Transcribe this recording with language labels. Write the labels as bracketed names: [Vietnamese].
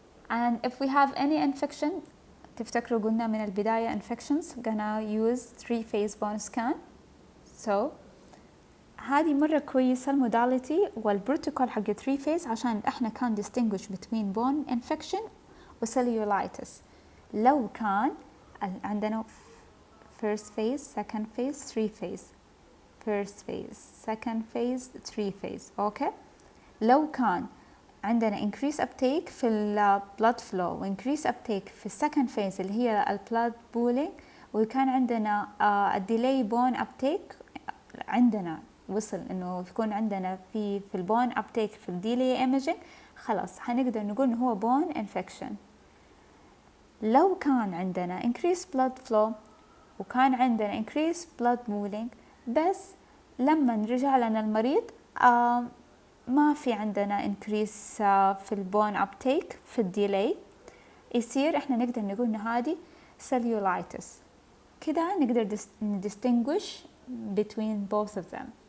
[English] And if we have any infection، [Arabic] تفتكروا قلنا من البداية [English] infections gonna use 3 phase bone scan. [Arabic] So هذه مرة كويسة الموداليتي والبروتوكول حق 3 phase عشان احنا كان [English] distinguish between bone infection [Arabic] و cellulitis. لو كان عندنا [English] first phase, second phase, 3 phase. first phase, second phase, 3 phase. [Arabic] اوكي، لو كان عندنا [English] increase uptake [Arabic] في ال blood flow و increase uptake في second phase اللي هي ال blood pooling، وكان عندنا delay bone uptake، عندنا وصل انه يكون عندنا في البون uptake في delay imaging، خلاص هنقدر نقول انه هو bone infection. لو كان عندنا [English] increased blood flow [Arabic] وكان عندنا increased blood pooling، بس لما نرجع لنا المريض ما في عندنا increase في البون uptake في الديلي، يصير احنا نقدر نقول ان هذه cellulitis. كده نقدر [English] distinguish between both of them.